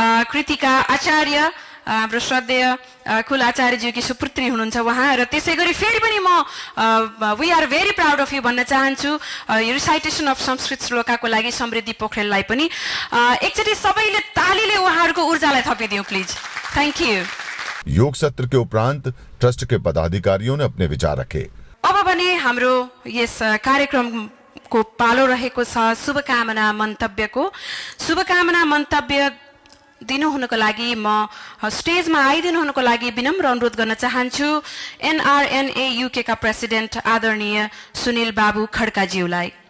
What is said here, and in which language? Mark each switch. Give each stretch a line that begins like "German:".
Nepali: कृतिका आचार्य हाम्रो श्रद्धेय कुल आचार्यज्यूकी सुपुत्री हुनुहुन्छ उहाँ, र त्यसै गरी फेरि पनि म
English: we are very proud of you
Nepali: भन्न चाहन्छु रिसाइटेसन अफ संस्कृत श्लोकाको लागि समृद्धि पोखरेललाई पनि एकचोटि सबैले तालीले उहाँहरूको ऊर्जालाई थपिदिउँ प्लिज।
English: Thank you.
Hindi: योग सत्र के उपरांत ट्रस्ट के पदाधिकारियों ने अपने विचार रखे।
Nepali: अब भने हाम्रो यस कार्यक्रमको पालो रहेको छ शुभकामना मन्तव्यको। शुभकामना मन्तव्य दिनुहुनको लागि म स्टेजमा आइदिनुहुनको लागि विनम्र अनुरोध गर्न चाहन्छु NRNA UK का प्रेसिडेन्ट आदरणीय सुनिल बाबु खड्काज्यूलाई।